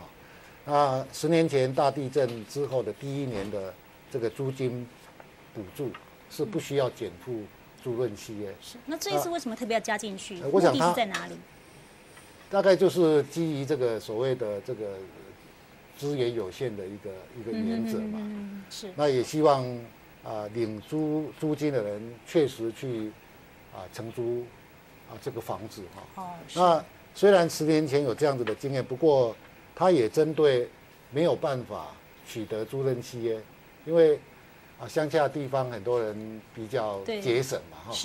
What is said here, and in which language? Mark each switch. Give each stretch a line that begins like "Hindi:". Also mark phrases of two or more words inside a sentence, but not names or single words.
Chinese: 那10年前大地震之後的第1年的這個租金補助是不需要減負租賃契約。是，那這一次為什麼特別要加進去？我想目的是在哪裡？大概就是基於這個所謂的這個資源有限的一個原則嘛。是。那也希望領租金的人確實去承租这个房子哈。哦，那虽然10年前有这样子的经验，不过它也针对没有办法取得租赁契约，因为乡下地方很多人比较节省嘛哈。